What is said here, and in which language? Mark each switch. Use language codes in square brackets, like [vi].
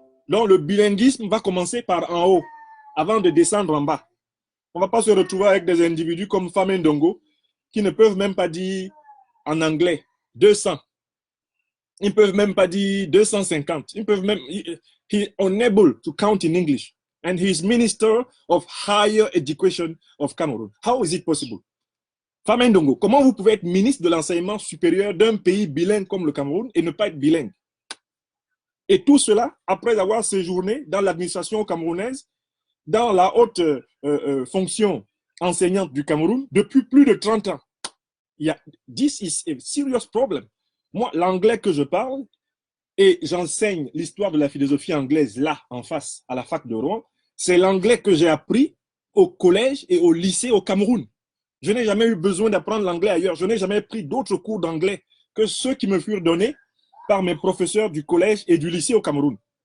[fr] Donc le bilinguisme va commencer par en haut, avant de descendre en bas. On ne va pas se retrouver avec des individus comme Fame Ndongo qui ne peuvent même pas dire en anglais 200. Ils ne peuvent même pas dire 250. Ils peuvent même, [en] he is unable to count in English. And he is Minister of Higher Education of Cameroon. How is it possible? [fr] Femme Ndongo, comment vous pouvez être ministre de l'enseignement supérieur d'un pays bilingue comme le Cameroun et ne pas être bilingue? Et tout cela après avoir séjourné dans l'administration camerounaise, dans la haute fonction enseignante du Cameroun depuis plus de 30 ans. [en] This is a serious problem. [fr] Moi, l'anglais que je parle, et j'enseigne l'histoire de la philosophie anglaise là, en face, à la fac de Rouen, c'est l'anglais que j'ai appris au collège et au lycée au Cameroun. Je n'ai jamais eu besoin d'apprendre l'anglais ailleurs. Je n'ai jamais pris d'autres cours d'anglais que ceux qui me furent donnés par mes professeurs du collège et du lycée au Cameroun.